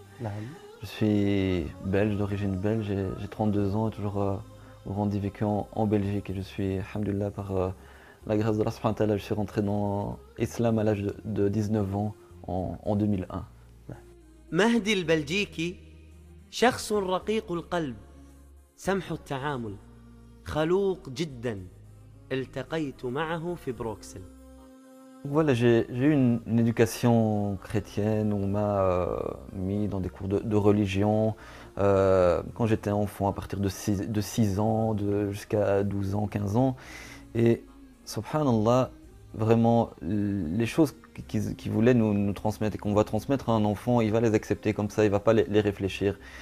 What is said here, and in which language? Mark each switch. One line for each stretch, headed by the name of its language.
French: Je suis belge, d'origine belge, j'ai 32 ans et toujours grandi, vécu en Belgique. Et je suis, alhamdoulilah, par la grâce de Allah subhanahu wa ta'ala, je suis rentré dans l'islam à l'âge de 19 ans en 2001.
Arabic: Mehdi al-Belgiki, شخص رقيق القلب, سمح التعامل, خلوق جدا, التقيت معه في بروكسل.
French: Voilà, j'ai eu une éducation chrétienne, on m'a mis dans des cours de religion quand j'étais enfant, à partir de 6 ans, jusqu'à 12 ans, 15 ans. Et subhanallah, vraiment, les choses qu'ils voulaient nous transmettre et qu'on va transmettre à un enfant, il va les accepter comme ça, il ne va pas les réfléchir.